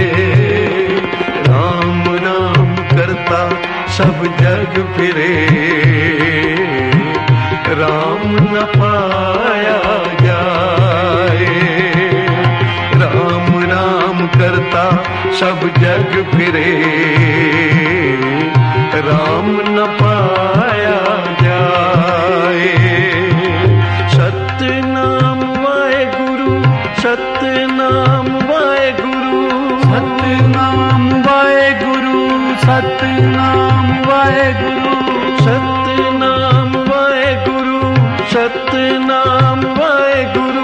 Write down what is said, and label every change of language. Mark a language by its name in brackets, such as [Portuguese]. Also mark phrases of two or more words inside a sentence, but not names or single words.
[Punjabi] ਰਾਮ ਨਾਮ ਕਰਤਾ ਸਭ ਜਗ ਫਿਰੇ, ਰਾਮ ਨ ਪਾਇਆ ਜਾਏ। ਰਾਮ ਨਾਮ ਕਰਤਾ ਸਭ ਜਗ ਫਿਰੇ, ਰਾਮ ਨ ਪਾਇਆ ਜਾਏ। ਸਤਨਾਮ ਵਾਹਿਗੁਰੂ, ਸਤਨਾਮ ਵਾਹਿਗੁਰੂ, ਸਤਨਾਮ ਵਾਹਿਗੁਰੂ, ਸਤਨਾਮ ਵਾਹਿਗੁਰੂ, ਸਤਨਾਮ ਵਾਹਿਗੁਰੂ, ਸਤਨਾਮ ਵਾਹਿਗੁਰੂ,